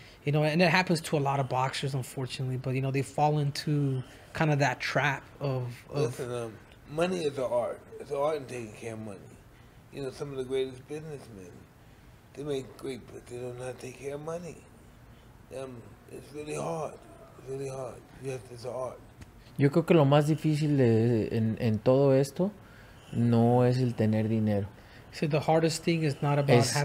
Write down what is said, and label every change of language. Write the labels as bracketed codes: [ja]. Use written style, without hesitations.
[en] You know, and it happens to a lot of boxers, unfortunately. But, you know, they fall into kind of that trap of... Listen, money is an art. It's an art in taking care of money. You know, some of the greatest businessmen, they make great, but they don't know how to take care of money. It's really hard. It's really hard. It's an art. [es] Yo creo que lo más difícil en todo esto no es el tener dinero. [en] So the hardest thing is not about